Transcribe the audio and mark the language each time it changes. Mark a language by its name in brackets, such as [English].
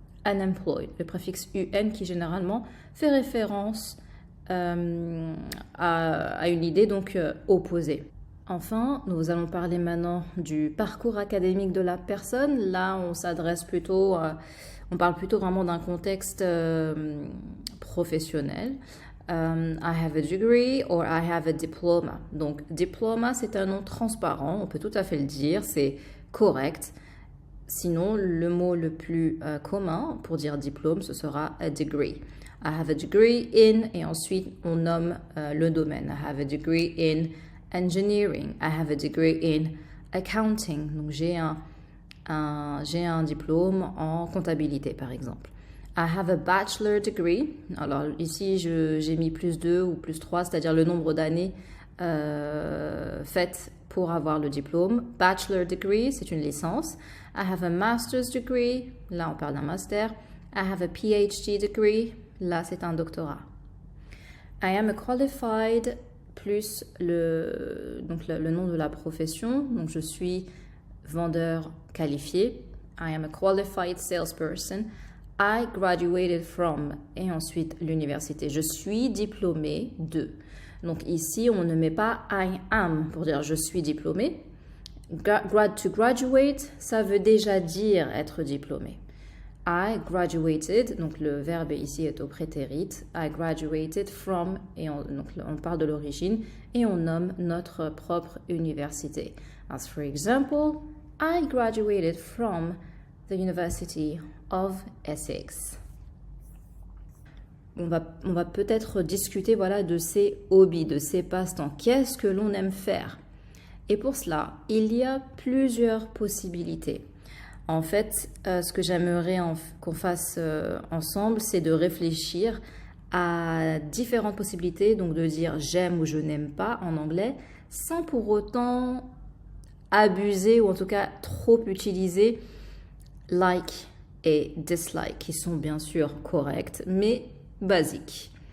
[French] Unemployed, le préfixe UN qui généralement fait référence à une idée donc opposée. Enfin, nous allons parler maintenant du parcours académique de la personne. Là, on s'adresse plutôt, on parle plutôt vraiment d'un contexte professionnel. [English] I have a degree or I have a diploma. [French] Donc, diploma, c'est un nom transparent, on peut tout à fait le dire, c'est correct. Sinon, le mot le plus commun pour dire diplôme, ce sera a degree. [English] I have a degree in, [French] et ensuite on nomme le domaine. [English] I have a degree in engineering. I have a degree in accounting. [French] Donc j'ai un diplôme en comptabilité, par exemple. [English] I have a bachelor degree. [French] Alors ici, j'ai mis +2 ou +3, c'est-à-dire le nombre d'années faites pour avoir le diplôme. Bachelor degree, c'est une licence. [English] I have a master's degree. [French] Là, on parle d'un master. [English] I have a PhD degree. [French] Là, c'est un doctorat. [English] I am a qualified [French] plus le nom de la profession. Donc, je suis vendeur qualifié. [English] I am a qualified salesperson. I graduated from. [French] Et ensuite, l'université. Je suis diplômé de. Donc, ici, on ne met pas [English] I am [French] pour dire je suis diplômé. [English] To graduate, [French] ça veut déjà dire être diplômé. [English] I graduated, [French] donc le verbe ici est au prétérit. [English] I graduated from, [French] et donc on parle de l'origine, et on nomme notre propre université. [English] As for example, I graduated from the University of Essex. [French] On va peut-être discuter de ces hobbies, de ces passe-temps. Qu'est-ce que l'on aime faire? Et pour cela, il y a plusieurs possibilités. En fait, ce que j'aimerais qu'on fasse ensemble, c'est de réfléchir à différentes possibilités, donc de dire j'aime ou je n'aime pas en anglais, sans pour autant abuser ou en tout cas trop utiliser like et dislike, qui sont bien sûr corrects, mais basiques.